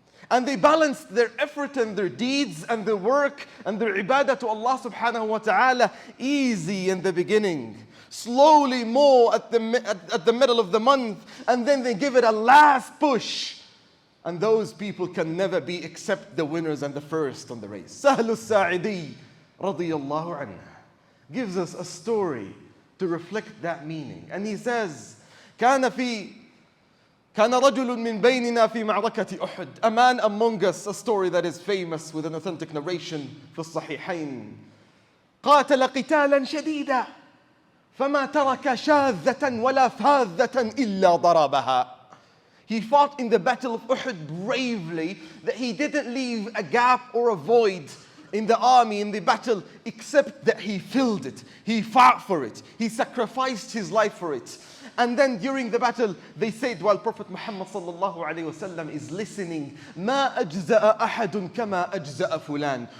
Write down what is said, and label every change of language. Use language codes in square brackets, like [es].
[en] And they balanced their effort and their deeds and their work and their ibadah to Allah subhanahu wa ta'ala easy in the beginning, slowly more at the middle of the month, and then they give it a last push. And those people can never be except the winners and the first on the race. Sahl al-Sa'idi radiyallahu anhu gives us a story to reflect that meaning. And he says, [ar] كان رجل من بيننا في معركة أحد. [en] A man among us, a story that is famous with an authentic narration [ar] في الصحيحين. قاتل قتالا شديدا فما ترك شاذة ولا فاذة إلا ضربها. [en] He fought in the battle of Uhud bravely, that he didn't leave a gap or a void in the army, in the battle, except that he filled it. He fought for it. He sacrificed his life for it. And then during the battle, they said, while Prophet Muhammad sallallahu alayhi wasallam is listening, [ar] ما أجزأ أحد كما أجزأ فلان.